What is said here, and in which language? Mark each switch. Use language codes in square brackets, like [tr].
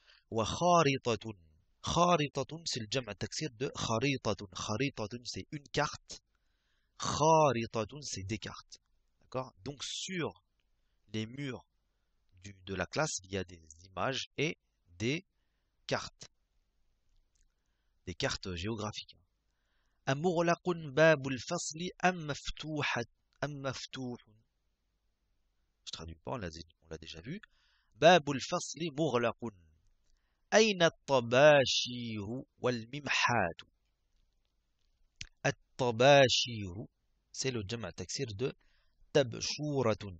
[ar] Wa kharitatun. [fr] Kharitatun, c'est le jama' taksir de kharitatun. Kharitatun, c'est une carte. Kharitatun, c'est des cartes. D'accord? Donc sur les murs de la classe, il y a des images et des cartes. Des cartes géographiques. [ar] أمغلق باب الفصل أم مفتوح أم مفتوح. [fr] Je traduis pas, on l'a déjà vu. [ar] باب الفصل مغلق. أين الطباشير والممحات. [fr] الطباشير, c'est le jama' taksir de tabshuratun.